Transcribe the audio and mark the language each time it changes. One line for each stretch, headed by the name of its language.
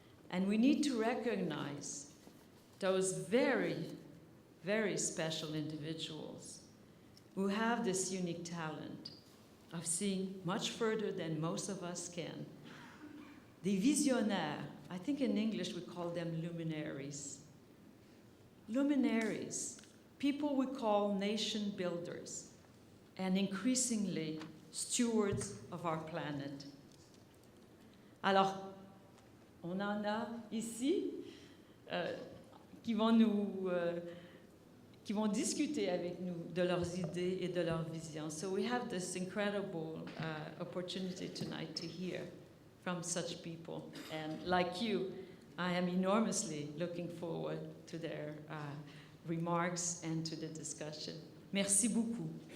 English: And we need to recognize those very, very special individuals who have this unique talent of seeing much further than most of us can.
French: Des visionnaires,
English: I think in English we call them luminaries. Luminaries, people we call nation builders, and increasingly stewards of our planet.
French: Alors, on en a ici qui vont discuter avec nous de leurs idées et de leurs visions.
English: So we have this incredible opportunity tonight to hear from such people. And like you, I am enormously looking forward to their remarks and to the discussion.
French: Merci beaucoup.